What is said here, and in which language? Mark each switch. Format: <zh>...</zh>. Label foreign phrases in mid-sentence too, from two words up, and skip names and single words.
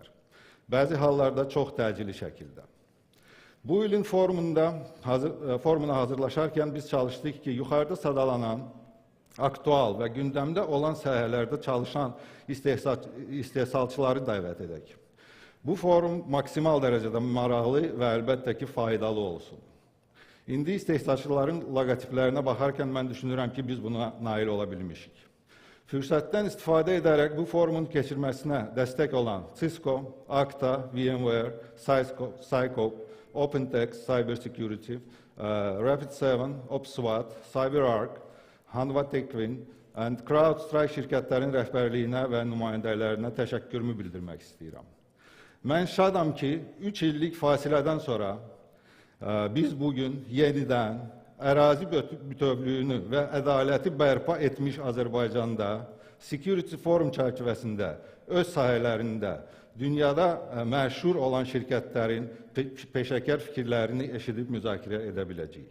<az>Bəzi hallarda çox təcili şəkildə. Bu ilin forumuna hazırlaşarkən biz çalışdıq ki, yuxarıda sadalanan, aktual və gündəmdə olan sahələrdə çalışan istehsalçıları dəvət edək. Bu forum maksimal dərəcədə maraqlı və əlbəttə ki, faydalı olsun. İndi istehsalçıların loqotiplərinə baxarkən mən düşünürəm ki, biz buna nail ola bilmişik. Fürsətdən istifadə edərək bu forumun keçirməsinə dəstək olan Cisco, Okta, VMware, Sycope, OpenText, Cybersecurity, Rapid7, OPSWAT, CyberArk, Hanwha Techwin and CrowdStrike şirkətlərin rəhbərliyinə və nümayəndələrinə təşəkkürümü bildirmək istəyirəm. Mən şadam ki, 3 illik fasilədən sonra biz bugün yenidən ərazi bütövlüyünü və ədaləti bərpa etmiş Azərbaycanda Security Forum çərçivəsində öz sahələrində dünyada məşhur olan şirkətlərin peşəkar fikirlərini eşidib müzakirə edə biləcəyik.</az>